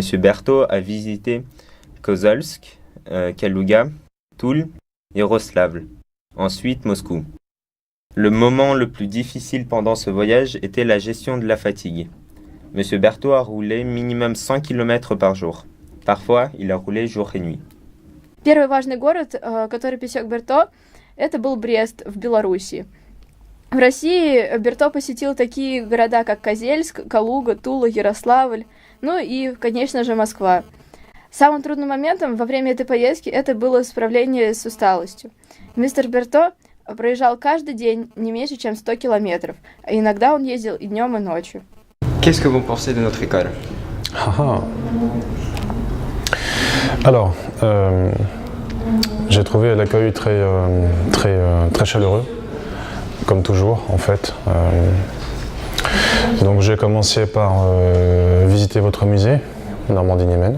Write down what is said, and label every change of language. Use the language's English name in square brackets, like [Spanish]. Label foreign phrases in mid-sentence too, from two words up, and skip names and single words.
[French] Berthaud a visité Kozolsk, Kalouga, Toul, Yaroslavl, ensuite Moscou. Le moment le plus difficile pendant ce voyage était la gestion de la fatigue. M. Berthaud a roulé minimum 100 km par jour. Parfois, il a roulé jour et nuit. [Russian] Первый важный город, который пересек Берто, это был Брест в Белоруссии. В России Берто посетил такие города, как Козельск, Калуга, Тула, Ярославль, ну и, конечно же, Москва. Самым трудным моментом во время этой поездки это было справление с усталостью. Мистер Берто проезжал каждый день не меньше, чем 100 километров, а иногда он ездил и днем, и ночью. [French] Qu'est-ce que vous pensez de notre école? Alors, j'ai trouvé l'accueil très chaleureux, comme toujours en fait. Donc j'ai commencé par visiter votre musée, Normandie-Niemen.